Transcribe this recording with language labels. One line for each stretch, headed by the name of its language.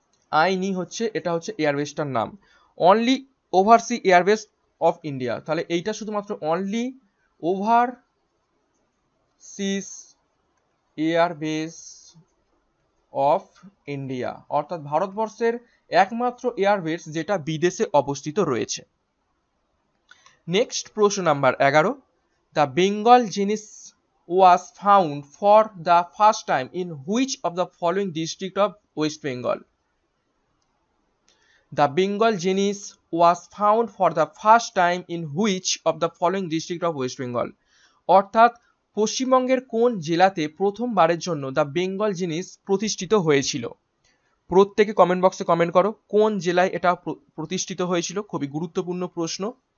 Bangla: আইনি হচ্ছে, এটা হচ্ছে এয়ারবেসটার নাম।
English: only oversea airbase of India,
Bangla: তাহলে এইটা শুধুমাত্র
English: only overseas airbase of India,
Bangla: অর্থাৎ ভারতবর্ষের একমাত্র এয়ারবেস যেটা বিদেশে অবস্থিত রয়েছে। নেক্সট প্রশ্ন number 11,
English: The Bengal genus was found for the first time in which of the following district of West Bengal? The Bengal genus was found for the first time in which of the following district of West Bengal?
Bangla: অর্থাৎ পশ্চিমবঙ্গের কোন জেলাতে প্রথমবারের জন্য the Bengal জিনিস প্রতিষ্ঠিত হয়েছিল? প্রত্যেকে কমেন্ট বক্সে কমেন্ট করো কোন জেলায় এটা প্রতিষ্ঠিত হয়েছিল। খুবই গুরুত্বপূর্ণ প্রশ্ন।